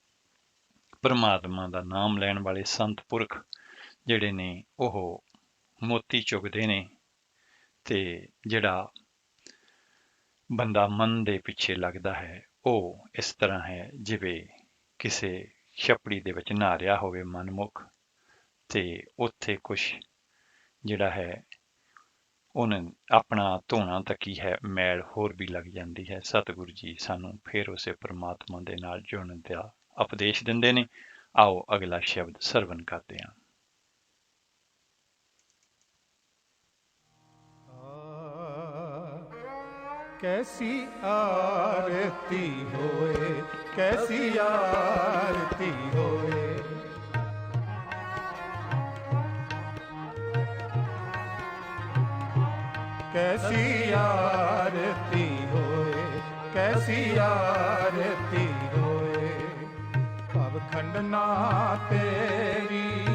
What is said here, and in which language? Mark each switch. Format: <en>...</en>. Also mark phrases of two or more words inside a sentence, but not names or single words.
<pa>ਪਰਮਾਤਮਾ ਦਾ ਨਾਮ ਲੈਣ ਵਾਲੇ ਸੰਤ ਪੁਰਖ ਜਿਹੜੇ ਨੇ ਉਹ ਮੋਤੀ ਚੁਗਦੇ ਨੇ, ਤੇ ਜਿਹੜਾ ਬੰਦਾ ਮਨ ਦੇ ਪਿੱਛੇ ਲੱਗਦਾ ਹੈ ਉਹ ਇਸ ਤਰ੍ਹਾਂ ਹੈ ਜਿਵੇਂ ਕਿਸੇ ਛਪੜੀ ਦੇ ਵਿੱਚ ਨਹਾ ਰਿਹਾ ਹੋਵੇ ਮਨਮੁਖ ਤੇ ਉੱਥੇ ਕੁਛ ਜਿਹੜਾ ਹੈ ਉਹਨੇ ਆਪਣਾ ਧੋਣਾ ਤਾਂ ਕੀ ਹੈ ਮੈਲ ਹੋਰ ਵੀ ਲੱਗ ਜਾਂਦੀ ਹੈ। ਸਤਿਗੁਰੂ ਜੀ ਸਾਨੂੰ ਫਿਰ ਉਸੇ ਪ੍ਰਮਾਤਮਾ ਦੇ ਨਾਲ ਜੁੜਨ ਦਾ ਉਪਦੇਸ਼ ਦਿੰਦੇ ਨੇ। ਆਓ ਅਗਲਾ ਸ਼ਬਦ ਸਰਵਨ ਕਰਦੇ ਹਾਂ। कैसी आरती होए, कैसी आरती होए, कैसी आरती होए, कैसी आरती होए, अब खंडना तेरी</pa>